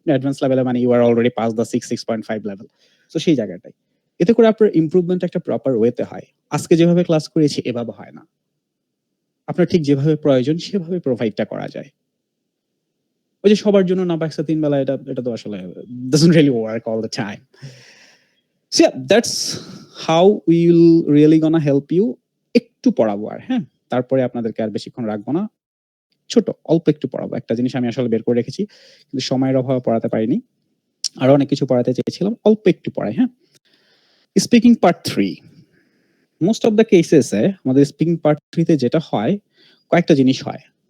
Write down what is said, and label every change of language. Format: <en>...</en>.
<bn>Advance লেভেলে মানে</bn> <en>You are already pass the 6.5 level.</en> <bn>So সেই জায়গাটাই। এতে করে আপনার ইমপ্রুভমেন্ট একটা প্রপার ওয়েতে হয়। আজকে যেভাবে ক্লাস করেছি এভাবে হয় না। আপনার ঠিক যেভাবে প্রয়োজন সেভাবে প্রোভাইডটা করা যায়। ওই যে সবার জন্য না পাকসা 3 বেলা, এটা তো আসলে</bn> <en>doesn't really work all the time. So yeah, that's how we will really gonna help you.</en> <bn>একটু পড়াবো আর, হ্যাঁ তারপরে আপনাদেরকে আর বেশিক্ষণ রাখবো না, ছোট অল্প একটু পড়াবো। একটা জিনিস আমি আসলে বের করে রেখেছি, কিন্তু সময়ের অভাবে পড়াতে পারিনি, আরো অনেক কিছু পড়াতে চেয়েছিলাম, অল্প একটু পড়াই। হ্যাঁ, speaking part 3, most of the cases আমাদের স্পিকিং পার্ট 3 তে যেটা হয়, কয়েকটা জিনিস হয়।</bn>